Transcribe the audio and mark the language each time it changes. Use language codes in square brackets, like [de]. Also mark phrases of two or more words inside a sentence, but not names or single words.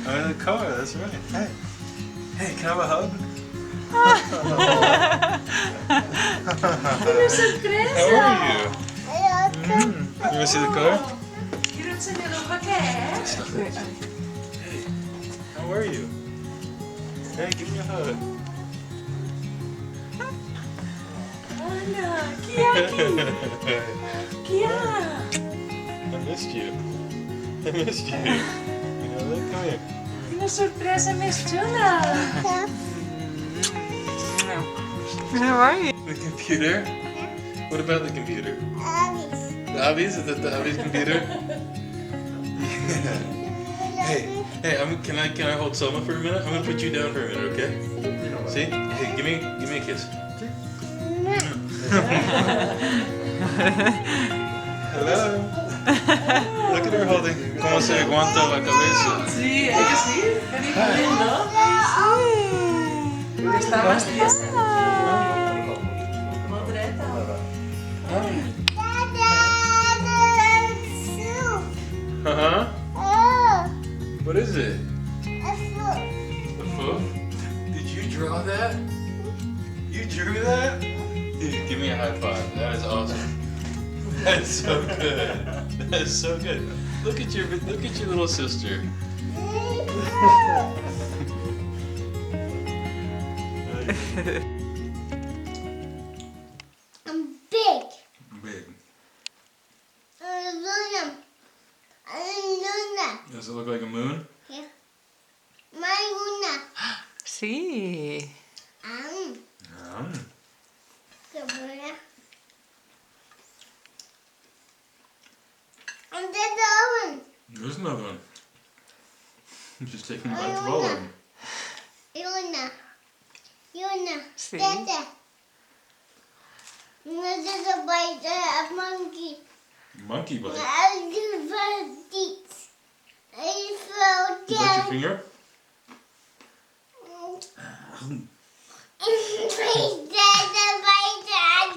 [en] the car, that's right. Hey. Hey, can I have a hug? [ca] Quina sorpresa! [en] How are you? You want to see the car? [es] Quiero enseñar el paquet. [en] Hey, how are you? Hey, give me a hug. [ca] Hola, qui hi ha aquí? Qui hi ha? [en] I missed you. I missed you. You know that? Come here. [ca] Quina sorpresa més xula! [en] How are you? The computer? What about the computer? The Abby's? Is that the Abby's computer? Yeah. Hey, can I hold Selma for a minute? I'm gonna put you down for a minute, okay? See? Hey, give me a kiss. Hello. Look at her holding. [es] Cómo se aguanta la cabeza. Sí, ¿es que sí? Qué lindo. Porque está más tiesa. [ca] Molt dreta. [en] Uh-huh. What is it? A foot? Did you draw that? You drew that? Dude, give me a high five. That is awesome. That's so good. That is so good. Look at your little sister. I'm big. Big. Luna. Does it look like a moon? Yeah. My Luna. [ca] Sí. [en] Luna. And the other one. There's another one. I'm just taking back to all of them. Luna. [ca] Sí. [en] Dada. There's a bite, a monkey. Monkey bite. I do first eat. I fell You bite your down. finger? Please, Dada, bite that.